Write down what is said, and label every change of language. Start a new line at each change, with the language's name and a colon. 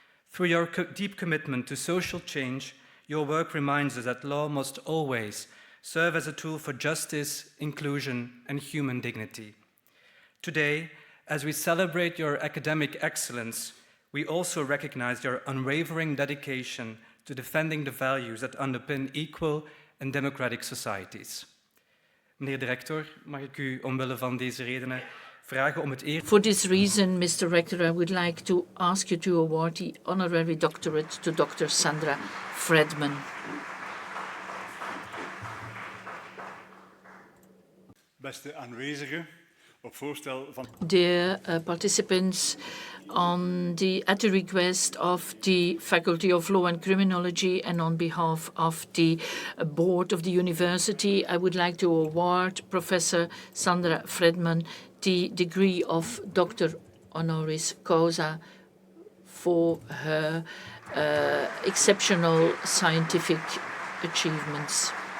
English: Through your deep commitment to social change, your work reminds us that law must always serve as a tool for justice, inclusion, and human dignity. Today, as we celebrate your academic excellence, we also recognize your unwavering dedication to defending the values that underpin equal and democratic societies.
Dutch: Meneer de rector, mag ik u omwille van deze redenen vragen om het eer...
English: For this reason, Mr. Rector, I would like to ask you to award the honorary doctorate to Dr. Sandra Fredman.
Dutch: Beste aanwezigen, op voorstel van...
English: Dear participants, at the request of the Faculty of Law and Criminology and on behalf of the board of the university, I would like to award Professor Sandra Fredman the degree of Doctor Honoris Causa for her exceptional scientific achievements.